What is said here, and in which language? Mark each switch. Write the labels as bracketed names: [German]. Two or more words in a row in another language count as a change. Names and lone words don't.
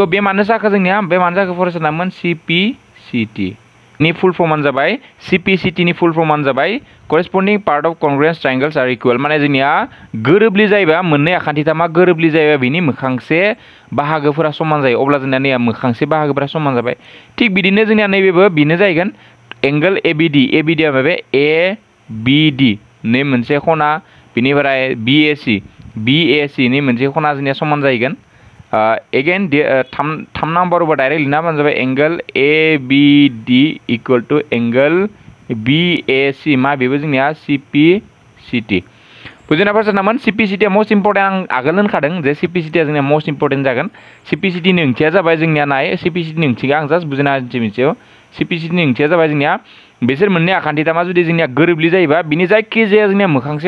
[Bodo] बे मानो जाखो जोंनिया बे मानो जाखो फरायसानामोन CPCT नि [English] full form [Bodo] जाबाय CPCT नि [English] full form [Bodo] जाबाय [English] corresponding part of congruence triangles are equal [Bodo] माने जोंनिया गोरोबलि जायोबा मोननै आखान्थिथामा गोरोबलि जायोबा बिनि मोखांसे बाहागोफोरा समान जायो अब्ला जोंनिया नैया मोखांसे बाहागोफोरा समान जाबाय थिग बिदिनो जोंनिया नैबेबो बेनो जाहैगोन [English] angle ABD [Bodo] आ माबे ABD नै मोनसे खना बिनिफ्राय BAC नि मोनसे खना जोंनिया समान जाहैगोन एगेन 3 नाम्बारावबो डाइरेक्ट लिरना होबानो जाबाय [English] angle ABD equal to angle BAC [Bodo] मा बेबो जोंनिया CPCT बुजिना फरायसानामोन CPCT आ [English] most important [Bodo] आं आगोल होनखादों जे CPCT आ जोंनिया [English] most important [Bodo] जागोन CPCT नि ओंथिया जाबाय जोंनिया नाय CPCT नि ओंथिखौ आं जास्ट बुजिना होनोसै मिथियो CPCT नि ओंथिया जाबाय जोंनिया बिसोर मोननै आखान्थिथामा जुदि जोंनिया गोरोबलि जायोबा बिनि जायखिजाया जोंनिया मोखांसे